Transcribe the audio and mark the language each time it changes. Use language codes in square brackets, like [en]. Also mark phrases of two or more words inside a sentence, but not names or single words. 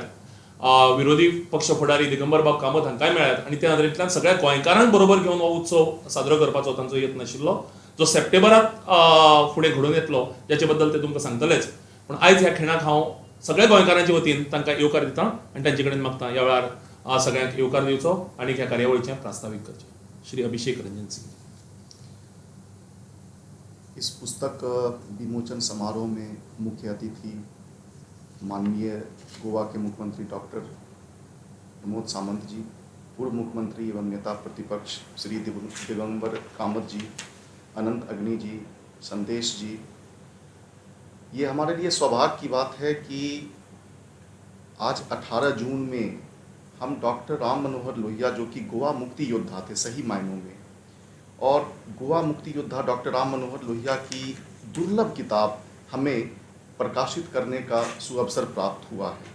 [kok] विरोधी पक्ष फुडारी दिगंबर बाब कामत हांकांय मेळ्ळ्यात आनी त्या नदरेंतल्यान सगळ्या गोंयकारांक बरोबर घेवन हो उत्सव साजरो करपाचो तांचो यत्न आशिल्लो, जो सप्टेंबरांत फुडें घडून येतलो, जाचे बद्दल ते तुमकां सांगतलेच. पूण आयज ह्या खिणाक हांव सगळ्या गोंयकारांच्या वतीन तांकां येवकार दिता आनी तांचे कडेन मागता ह्या वेळार सगळ्यांक येवकार दिवचो आनी ह्या कार्यावळीचें प्रास्तावीक करचें. श्री अभिषेक रंजन सिंग. [hi] इस पुस्तक विमोचन समारोह में मुख्य अतिथि माननीय गोवा के मुख्यमंत्री डॉक्टर प्रमोद सावंत जी, पूर्व मुख्यमंत्री एवं नेता प्रतिपक्ष श्री दिगंबर कामत जी, अनंत अग्नि जी, संदेश जी, ये हमारे लिए सौभाग्य की बात है कि आज 18 जून में हम डॉक्टर राम मनोहर लोहिया, जो कि गोवा मुक्ति योद्धा थे सही मायनों में, और गोवा मुक्ति योद्धा डॉक्टर राम मनोहर लोहिया की दुर्लभ किताब हमें प्रकाशित करने का सुअवसर प्राप्त हुआ है.